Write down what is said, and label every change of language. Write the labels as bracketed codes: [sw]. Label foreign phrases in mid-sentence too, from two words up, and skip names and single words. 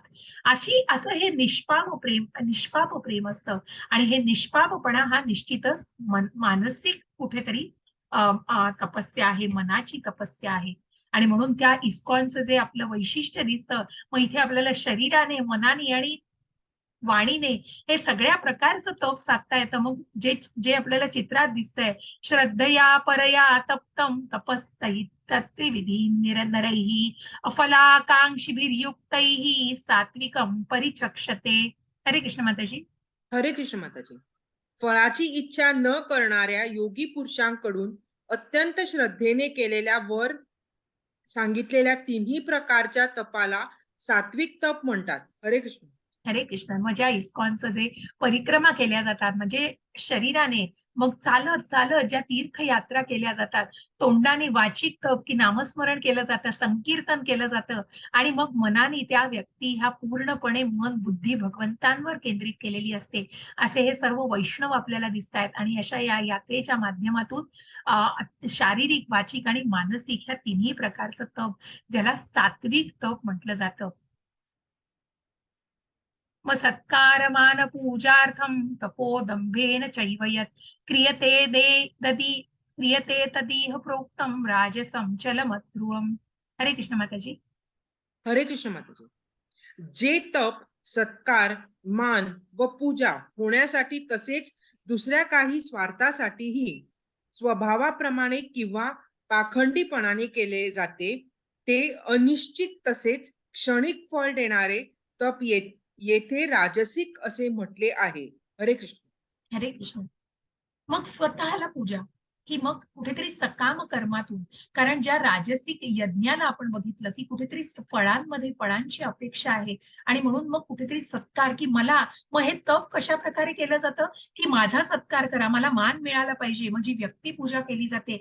[mr] असं हे निष्पाप प्रेम असतं आणि हे निष्पापपणा हा निश्चितच मानसिक कुठेतरी तपस्या आहे, मनाची तपस्या आहे. आणि म्हणून त्या इस्कॉनचं जे आपलं वैशिष्ट्य दिसतं, मग इथे आपल्याला शरीराने, मनाने आणि वाणीने हे सगळ्या प्रकारचं तप साधता येतं. मग जे जे आपल्याला चित्रात दिसतंय, [sa] श्रद्धया परया तप्तं तपस्तै तत्त्रिविधी निरनरैः अफलाकांक्षिभिर्युक्तैः सात्विकं परिचक्षते. [mr] हरे कृष्ण माताजी. हरे कृष्ण माताजी. फळाची इच्छा न करणाऱ्या योगी पुरुषांकडून अत्यंत श्रद्धेने केलेल्या वर सांगितलेल्या तिन्ही प्रकारच्या तपाला सात्विक तप म्हणतात. हरे कृष्ण. हरे कृष्ण. मग ज्या इस्कॉनचं जे परिक्रमा केल्या जातात म्हणजे शरीराने, मग चालत चालत ज्या तीर्थयात्रा केल्या जातात, तोंडाने वाचिक तप की नामस्मरण केलं जातं, संकीर्तन केलं जातं आणि मग मनाने त्या व्यक्ती ह्या पूर्णपणे मन बुद्धी भगवंतांवर केंद्रित केलेली असते. असे हे सर्व वैष्णव आपल्याला दिसतायत आणि अशा या यात्रेच्या माध्यमातून शारीरिक, वाचिक आणि मानसिक ह्या तिन्ही प्रकारचं तप ज्याला सात्विक तप म्हटलं जातं. [sa] मग सत्कारमान पूजार्थं तपोदंभेन चैव यत् क्रियते तदीह प्रोक्तं राजसं चलमध्रुवम्. [mr] हरे कृष्ण माताजी. हरे कृष्ण माताजी. जे तप सत्कार, मान व पूजा होण्यासाठी तसेच दुसऱ्या काही स्वार्थासाठीही स्वभावाप्रमाणे किंवा पाखंडीपणाने केले जाते, ते अनिश्चित तसेच क्षणिक फळ देणारे तप येथे राजसिक असे म्हटले आहे. हरे कृष्ण. हरे कृष्ण. मग स्वतःला पूजा की मग कुठेतरी सकाम कर्मातून, कारण ज्या राजसिक यज्ञाला आपण बघितलं की कुठेतरी फळांची अपेक्षा आहे आणि म्हणून मग कुठेतरी सत्कार की मग हे तप कशा प्रकारे केलं जातं की माझा सत्कार करा, मला मान मिळाला पाहिजे, माझी व्यक्ती पूजा केली जाते.